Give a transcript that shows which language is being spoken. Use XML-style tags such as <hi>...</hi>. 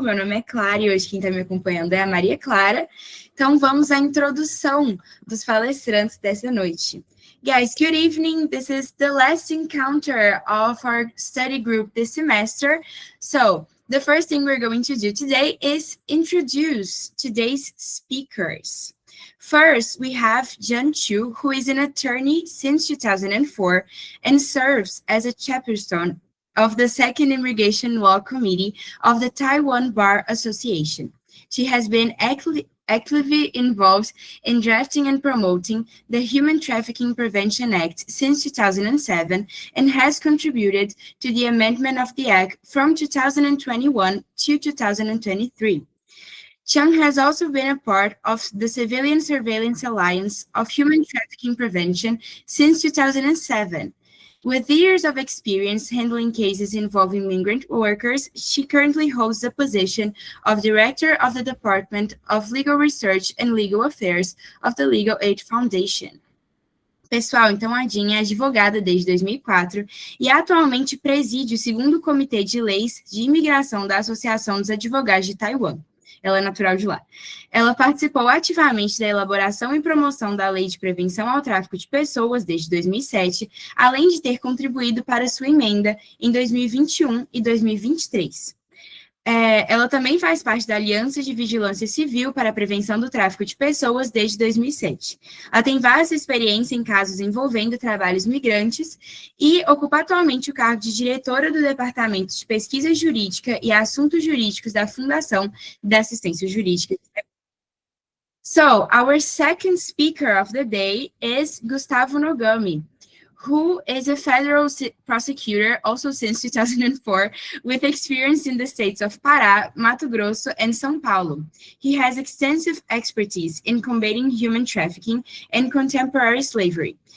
<pt>Meu nome é Clara e hoje quem está me acompanhando é a Maria Clara. Então, vamos à introdução dos palestrantes dessa noite.</pt> <en>Guys, good evening. This is the last encounter of our study group this semester. So, the first thing we're going to do today is introduce today's speakers. First, we have John Chu, who is an attorney since 2004 and serves as a chairperson of the Second Immigration Law Committee of the Taiwan Bar Association. She has been actively involved in drafting and promoting the Human Trafficking Prevention Act since 2007 and has contributed to the amendment of the Act from 2021 to 2023. Chung has also been a part of the Civilian Surveillance Alliance of Human Trafficking Prevention since 2007. With years of experience handling cases involving migrant workers, she currently holds the position of Director of the Department of Legal Research and Legal Affairs of the Legal Aid Foundation.</en> <pt>Pessoal, então a Jean é advogada desde 2004 e atualmente preside o segundo Comitê de Leis de Imigração da Associação dos Advogados de Taiwan. Ela é natural de lá. Ela participou ativamente da elaboração e promoção da Lei de Prevenção ao Tráfico de Pessoas desde 2007, além de ter contribuído para sua emenda em 2021 e 2023. Ela também faz parte da Aliança de Vigilância Civil para a Prevenção do Tráfico de Pessoas desde 2007. Ela tem vasta experiência em casos envolvendo trabalhos migrantes e ocupa atualmente o cargo de diretora do Departamento de Pesquisa Jurídica e Assuntos Jurídicos da Fundação da Assistência Jurídica.</pt> <en>So, our second speaker of the day is Gustavo Nogami, who is a federal prosecutor also since 2004, with experience in the states of Pará, Mato Grosso, and São Paulo. He has extensive expertise in combating human trafficking and contemporary slavery.</en>